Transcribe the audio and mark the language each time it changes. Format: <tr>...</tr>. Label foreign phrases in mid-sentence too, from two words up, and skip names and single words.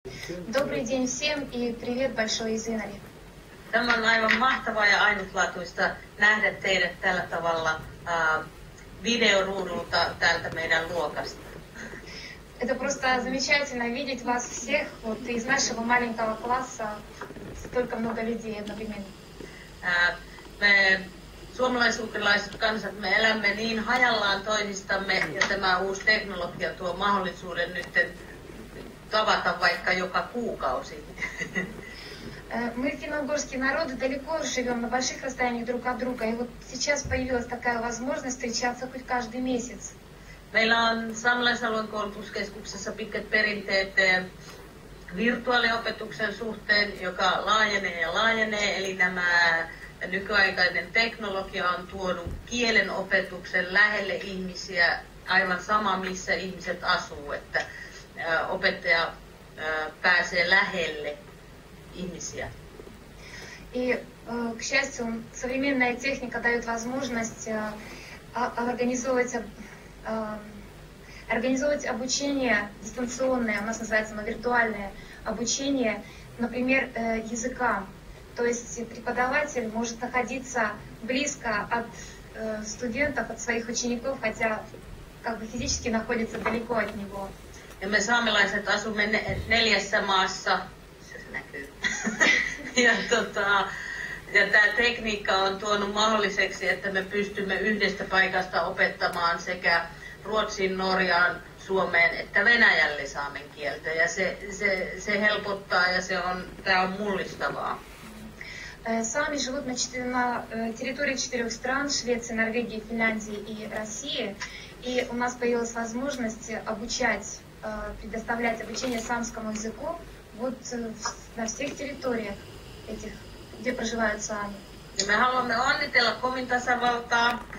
<ru>Добрый день всем и привет большой из Инари.</ru> <fi>Tämä on aivan mahtavaa ja ainutlaatuista nähdä teidät tällä tavalla videoruudulta täältä meidän luokasta.</fi> <ru>Это просто замечательно видеть вас всех вот из нашего маленького класса, столько много людей одновременно.</ru> <fi>Me suomalais-ukrainalaiset kansat, me elämme niin hajallaan toisistamme ja tämä uusi teknologia tuo mahdollisuuden nyt tavata vaikka joka kuukausi.</fi> <ru>Мы, финно-угорские народы, далеко живем на больших расстояниях друг от друга, и вот сейчас появилась такая возможность встречаться хоть каждый месяц.</ru> <fi>Meillä on Saamelaisalueen koulutuskeskuksessa pitkät perinteet virtuaaliopetuksen suhteen, joka laajenee ja laajenee, eli nämä nykyaikainen teknologia on tuonut kielen opetuksen lähelle ihmisiä aivan sama, missä ihmiset asuu, että opettaja pääsee lähelle ihmisiя.</fi> <ru>И, к счастью, современная техника дает возможность организовывать обучение дистанционное, у нас называется оно виртуальное обучение, например, языкам. То есть преподаватель может находиться близко от студентов, от своих учеников, хотя как бы физически находится далеко от него.</ru> <fi>Ja me saamelaiset asumme 4 maassa. Se näkyy. Ja tämä tekniikka on tuonut mahdolliseksi, että me pystymme yhdestä paikasta opettamaan sekä Ruotsin, Norjaan, Suomeen että Venäjälle saamen kieltä. Ja se helpottaa ja tämä on mullistavaa.</fi> <ru>Сами живут на территории 4 стран, Швеции, Норвегии, Финляндии и России. И у нас появилась возможность обучать, предоставлять обучение саамскому языку вот на всех территориях этих, где проживают саами.</ru> <fi>Ja me haluamme onnitella Komin tasavaltaa</fi>